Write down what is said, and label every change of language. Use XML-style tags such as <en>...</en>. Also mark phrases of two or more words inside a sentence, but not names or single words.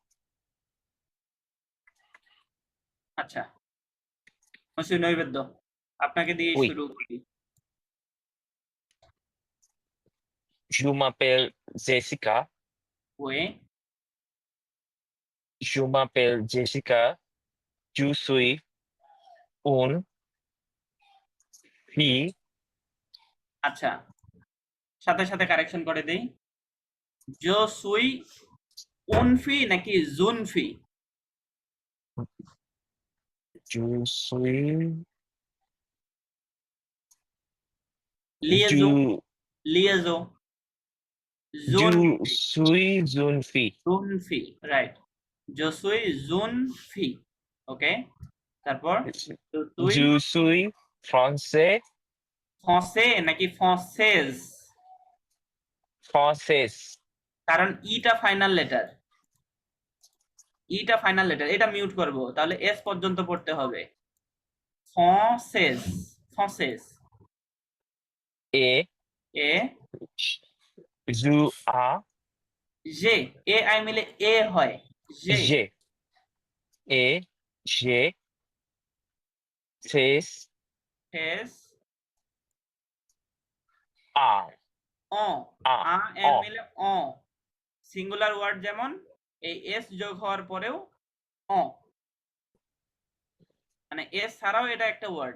<bn>আচ্ছা, মসি নৈবেদ্য আপনাকে দিয়ে</bn> <fr>Oui.</fr> <bn>শুরু করি।</bn> <fr>Je m'appelle Jessica. ওয়ে Je m'appelle Jessica. Je suis une fille.</fr> <bn>আচ্ছা, সাথে সাথে কারেকশন করে দেই।</bn> <fr>je suis une fille</fr> <bn>নাকি জুনফি?</bn> <fr>Je suis. লিয়েজো, Je, লিয়েজো, জুন, je suis une fille.</fr> <bn>জুনফি, রাইট।</bn> <fr>je suis une fille,</fr> <bn>ওকে। তারপর</bn> <fr>je suis Je suis français.</fr> <bn>ফ্রাঁসে নাকি ফ্রাঁসেজ?</bn> <fr>Française.</fr> <bn>কারণ ইটা</bn> <en>final letter,</en> <bn>ইটা</bn> <en>final letter,</en> <bn>এটা মিউট করব, তাহলে এস পর্যন্ত পড়তে হবে।</bn> <fr>ফ্রাঁসেজ, ফ্রাঁসেজ, Et এ je a</fr> <bn>জে, এ আই মিলে এ হয়, জে,</bn> <fr>j'ai. Et j'ai c'est</fr> <bn>এস,</bn> <fr>a অ, a</fr> <bn>আ এন</bn> <fr>o</fr> <bn>মিলে অ,</bn> <en>singular word</en> <bn>যেমন এই এস যোগ হওয়ার পরেও অ, মানে এস ছাড়াও এটা একটা ওয়ার্ড।</bn>